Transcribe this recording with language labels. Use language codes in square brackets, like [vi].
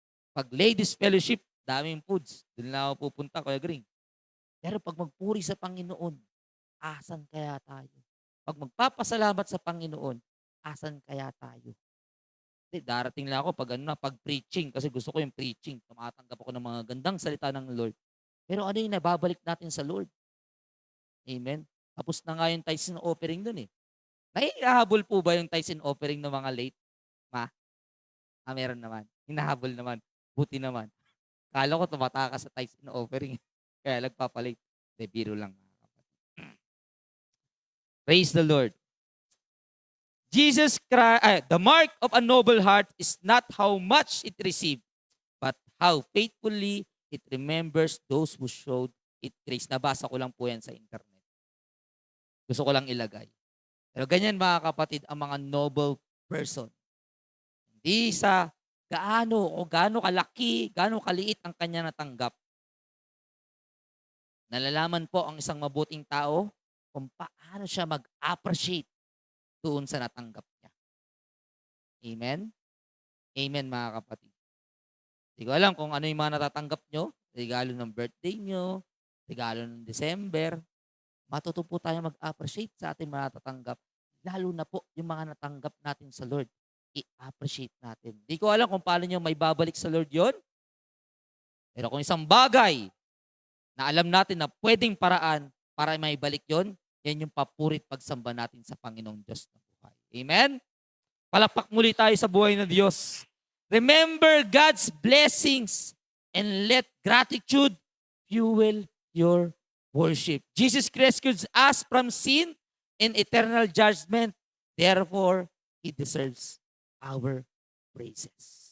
[tl] Pag ladies fellowship, daming foods. Doon lang ako pupunta Kuya Gring. Pero pag magpuri sa Panginoon, asan kaya tayo? Pag magpapasalamat sa Panginoon, asan kaya tayo? Hindi, darating lang ako pag ano na, pag preaching kasi gusto ko yung preaching. Tumatanggap ako ng mga gandang salita ng Lord. Pero ano yung nababalik natin sa Lord? Amen. Tapos na nga yung tithes and offering dun eh. Naihahabol po ba yung tithes and offering ng mga late? Ma? Meron naman. Hinahabol naman. Buti naman. Kala ko tumatakas sa tithes and offering. Kaya nagpapalate. Hindi, biro lang. [en] Praise the Lord. Jesus Christ, the mark of a noble heart is not how much it received, but how faithfully it remembers those who showed it grace. [tl] Nabasa ko lang po yan sa internet. Gusto ko lang ilagay. Pero ganyan mga kapatid, ang mga noble person. Hindi sa gaano kalaki, gaano kaliit ang kanya natanggap. Nalalaman po ang isang mabuting tao kung paano siya mag-appreciate doon sa natanggap niya. Amen? Amen mga kapatid. Hindi ko alam kung ano yung mga natatanggap nyo, regalo ng birthday nyo, regalo ng December. Matuto po tayo mag-appreciate sa ating mga natatanggap. Lalo na po yung mga natanggap natin sa Lord. I-appreciate natin. Hindi ko alam kung paano nyo may babalik sa Lord yon. Pero kung isang bagay na alam natin na pwedeng paraan para may balik yon, yan yung papurit pagsamba natin sa Panginoong Diyos na buhay. Amen? Palakpak muli tayo sa buhay ng Diyos. [en] Remember God's blessings and let gratitude fuel your worship. Jesus rescued us from sin and eternal judgment. Therefore, He deserves our praises.